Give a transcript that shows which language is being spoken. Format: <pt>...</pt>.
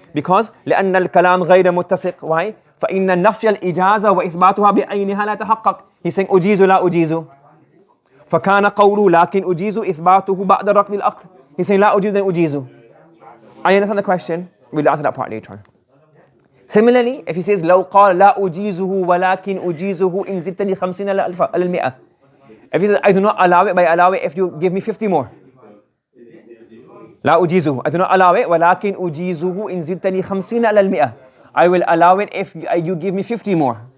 <ar>Because لأن الكلام غير متسق.</ar> <en>Why?</en> <ar>فإن نفي الإجازة وإثباتها بعينها لا تحقق. He's saying أجيز لا أجيز. فكان قوله لكن أجيز إثباته بعد رقم العقد.</ar> <en>He's saying لا أجيز then أجيز. I understand the question. We'll answer that part later on.</en> <ar>Similarly, if he says لو قال لا أجيزه ولكن أجيزه إن زدتني 50 على المئة.</ar> <en>If he says I do not allow it, but I allow it if you give me 50 more.</en> <ar>لا أجيزه. I do not allow it ولكن أجيزه إن زدتني 50 على المئة.</ar> <en>I will allow it if you give me 50 more.</en>